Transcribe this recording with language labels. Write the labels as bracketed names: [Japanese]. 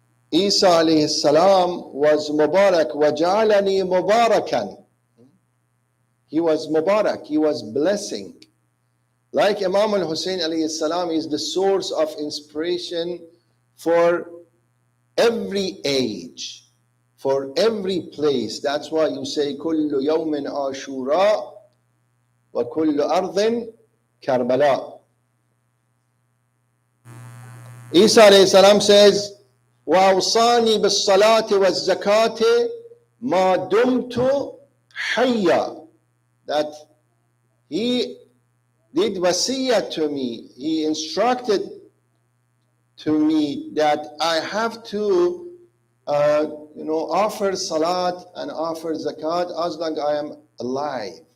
[English] Isa alayhi salam was Mubarak, [Arabic] وَجَعَلَنِي مُبَارَكًا. [English] He was Mubarak, he was blessing. Like Imam al-Hussein alayhi salam is the source of inspiration for every age, for every place. That's why you say, [Arabic] كُلُّ يَوْمٍ عَاشُورَا وَكُلُّ أَرْضٍ كَرْبَلَاء. [English] Isa alayhi salam says, [Arabic] وأوصاني بالصلاة والزكاة ما دمت حيا. [English] That he did wasiyah to me, he instructed to me that I have to offer salat and offer zakat as long as I am alive.